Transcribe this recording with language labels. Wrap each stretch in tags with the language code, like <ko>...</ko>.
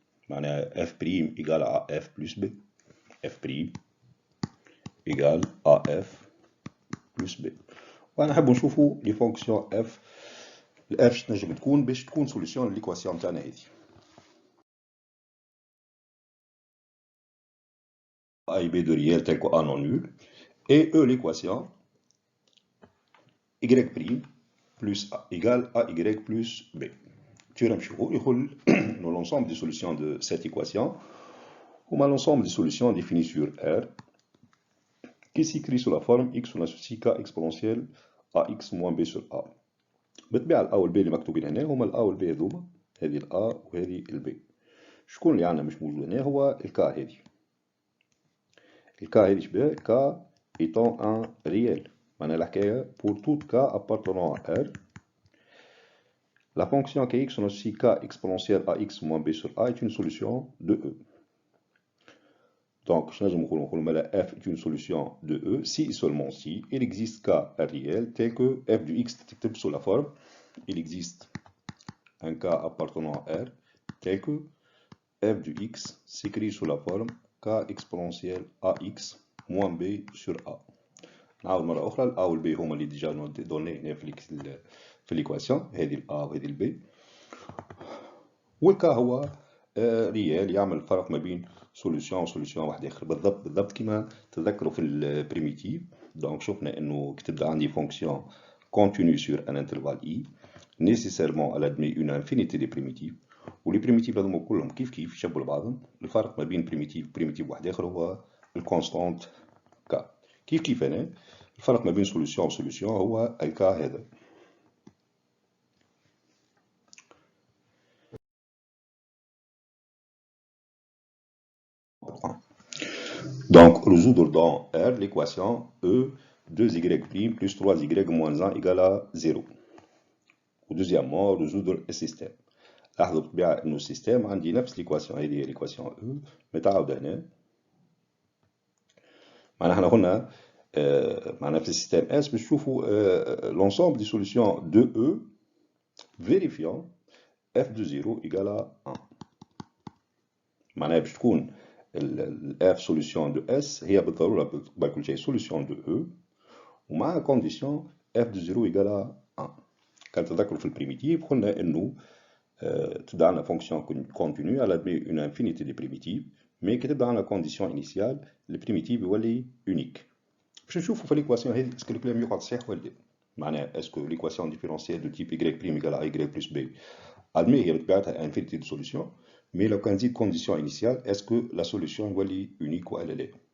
<ar>معناها f' ايكال ا f بلس b. f' ايكال ا f بلس b. وانا نحب نشوفوا لي فونكسيون f. الاف شنو تنجم تكون باش تكون سوليسيون لليكواسيون تاعنا هذه.</ar> <fr>A et B de réel tel que A non nul, et E l'équation Y' plus A égale AY plus B. Théorème Chiro, nous l'ensemble des solutions de cette équation, ou l'ensemble des solutions définies sur R, qui s'écrit sous la forme x on associe k exponentielle ax moins b sur a.</fr> <ar>بالطبيعة الA والB اللي مكتوبين هنا هما الA والB هذوما، هذه الA وهذه الB. شكون اللي عندنا مش موجود هنا هو الكا هذه. الكا هذه شبيه</ar> <fr>K étant un réel.</fr> <ar>معناها الحكاية</ar> <fr>pour toute K appartenant à R. La fonction kx on associe k exponentielle ax moins b sur a est une solution de E. Donc, f est une solution de E si et seulement si il existe K réel tel que f du x sous la forme, il existe un K appartenant à R tel que f du x s'écrit sous la forme K exponentielle ax moins b sur A.</fr> <ar>نعاود مرة أخرى الA والB هما اللي ديجا دوني هنا في الإيكواسيون، هذه الA وهذه الB. والكا هو ريال يعمل فرق ما بين سوليسيون وسوليسيون واحدة أخرى، بالضبط كما تذكروا في البريميتيف. دونك شفنا إنه كي تبدا عندي فونكسيون</ar> <fr>continue sur un intervalle i nécessairement elle admet une infinité de primitives،</fr> <ar>ولي بريميتيف هذوما كلهم كيف يشبهوا لبعضهم. الفرق ما بين بريميتيف واحد آخر هو الكونستانت كا. كيف هنا الفرق ما بين سوليسيون وسوليسيون هو الكا هذا.</ar> <fr>Donc, résoudre dans R l'équation E 2y' plus 3y moins 1 égale à 0. Ou deuxièmement, résoudre le système.</fr> <ar>لاحظوا بالطبيعة إنه السيستم عندي نفس الإيكواسيون، هذه هي الإيكواسيون E متعاودة هنا. معناها احنا قلنا معناها في السيستم S باش نشوفوا</ar> <fr>l'ensemble des solutions de E vérifiant f de 0 égale à 1.</fr> <ar>معناها باش تكون f</ar> <fr>solution de S</fr> <ar>هي بالضرورة بكل شيء</ar> <fr>solution de E</fr> <ar>ومع</ar> <fr>condition f de 0 égale à 1.</fr> <ar>كان تذكروا في البريميتيف قلنا انه تبدا عندنا فونكسيون كونتينيو على</ar> <fr>admet une infinité de primitives،</fr> <ar>مي كي تبدا عندنا كونديسيون انيسيال البريميتيف يولي يونيك. باش نشوفوا في ليكواسيون هذه اسكو الكلام يقعد صحيح ولا لا. معناها اسكو ليكواسيون ديفيرونسيال دو تيب y'</ar> <fr>égale à y plus b admet</fr> <ar>هي بطبيعتها</ar> <fr>infinité de solutions،</fr> <ar>مي لو كان نزيد كونديسيون انيسيال اسكو لا سوليسيون يولي يونيك ولا لا.</ar>